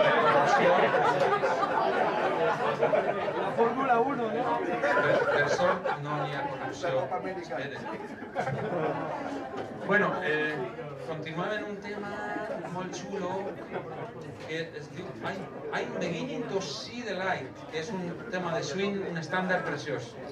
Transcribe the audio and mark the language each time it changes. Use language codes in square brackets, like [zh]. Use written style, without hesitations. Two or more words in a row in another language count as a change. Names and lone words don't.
[ca] La Fórmula 1, ¿no? Per sort no n'hi ha corrupció. Bueno, continuem en un tema molt xulo que es diu I'm beginning to see the light, que és un tema de swing, un estàndard preciós.